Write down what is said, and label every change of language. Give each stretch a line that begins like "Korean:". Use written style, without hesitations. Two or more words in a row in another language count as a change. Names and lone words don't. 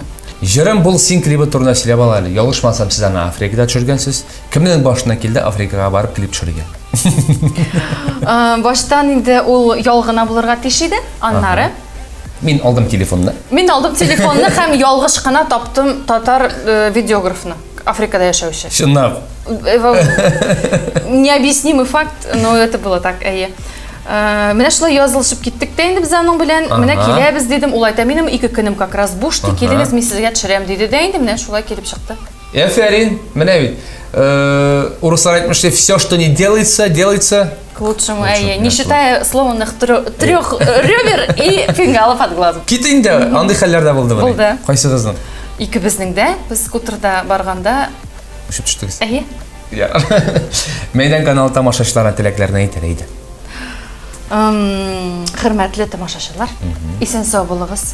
Tatar: Җырым бул син клибы турында сөйләп ала әле. Ялгышмасам, сез аны Африкада төшергәнсез. Кемнең башына килде Африкага барып клип төшерергә? Баштан инде ул ялгына булырга тиеш иде, аннары. Мин алдым телефонны. Мин алдым телефонны һәм ялгыш кына таптым татар видеографны. Африкада яшәүче. Чынлап.
Russian: Необъяснимый факт, но это было так,
Tatar: әйе. Менә шулай язылышып киттек тә инде без аның белән. Менә киләбез дидем, ул айта, минем 2 көнем
Russian: как раз
Tatar: буш, килегез, мин сезгә төшерәм диде дә инде менә шулай килеп чыкты. Афәрин, менә бит. Урыслар әйтмешли,
Russian: все, что не делается, делается к лучшему. Не считая сломанных 3 ребер и фингалов от глазов.
Tatar: Кит инде, андай хәлләрдә булдымы? Булды. Кайсы кызның? Икебезнең дә, без скутерда барганда, Ушып төштегез. әйе. Мәйдан каналы тамашачыларына теләкләрне әйтер иде. Хөрмәтле тамашачылар, исән сау булыгыз.